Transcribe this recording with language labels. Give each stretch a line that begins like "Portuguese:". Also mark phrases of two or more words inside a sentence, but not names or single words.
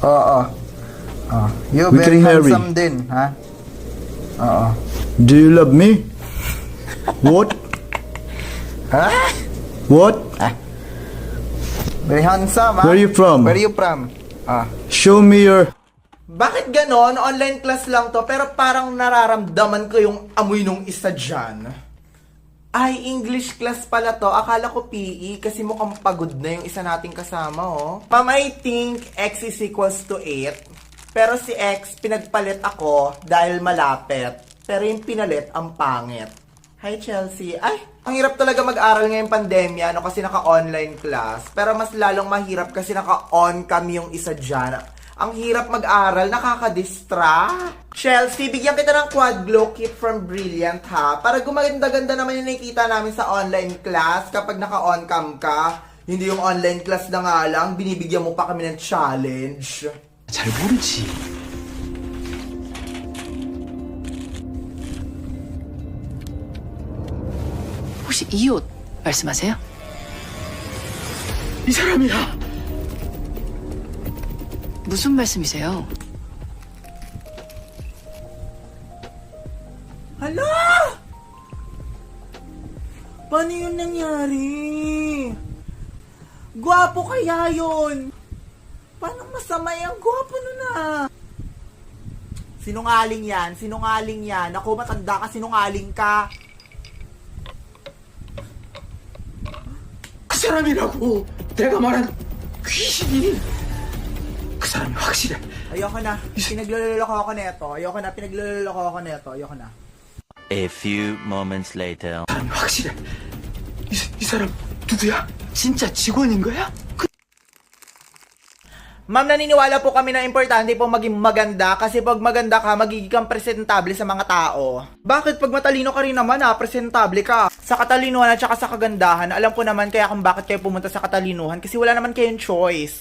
English: You We very can marry.
Filipino: handsome din, ha?
English: Do you love me? What? Ha? What? Very handsome, ha? Where you from? Where you from? Show me your...
Filipino: Bakit ganon?
English: Online class
Filipino: lang to, pero parang nararamdaman ko yung amoy nung isa dyan. Ay,
English: English class
Filipino: pala to. Akala ko PE kasi mukhang pagod na yung isa nating kasama, oh. Ma'am,
English: I think X is equals to 8.
Filipino: Pero si X, pinagpalit ako dahil malapit. Pero yung pinalit, ang pangit.
English: Hi, Chelsea.
Filipino: Ay, ang hirap talaga mag-aral ngayong pandemya, no, kasi naka-
English: online class.
Filipino: Pero mas lalong mahirap kasi naka-on kami yung isa dyan. Ang hirap mag-aral, nakaka-distract. Chelsea, bigyan kita ng
English: quad glow kit from Brilliant,
Filipino: ha? Para gumaganda-ganda naman yung nakikita namin sa
English: online class
Filipino: kapag naka-on cam ka. Hindi yung
English: online class
Filipino: na nga lang, binibigyan mo pa kami ng challenge.
Korean: 잘 모르지. 혹시 이 옷 말씀하세요? 이 사람이야. 무슨 말씀이세요?
Filipino: Hala! Paano yun nangyari? Gwapo kaya yun? Paano masama yung gwapo nun ah? Sinungaling yan, sinungaling yan. Ako, matanda ka, sinungaling ka.
Korean: 그 사람이라고. 내가 말한 귀신이. 그 사람이 확실해.
Filipino: Ayoko na. Pinagloloko ako neto. Ayoko na. Pinagloloko ako neto. Ayoko na.
English: A few moments later.
Korean: 그 사람이 확실해. 이 사람 누구야? 진짜 직원인 거야?
Filipino: Ma'am, naniniwala po kami na importante po maging maganda kasi pag maganda ka, magiging kang presentable sa mga tao. Bakit pag matalino ka rin naman presentable ka? Sa katalinuhan at saka sa kagandahan, alam ko naman kaya kung bakit kayo pumunta sa katalinuhan kasi wala naman kayong choice.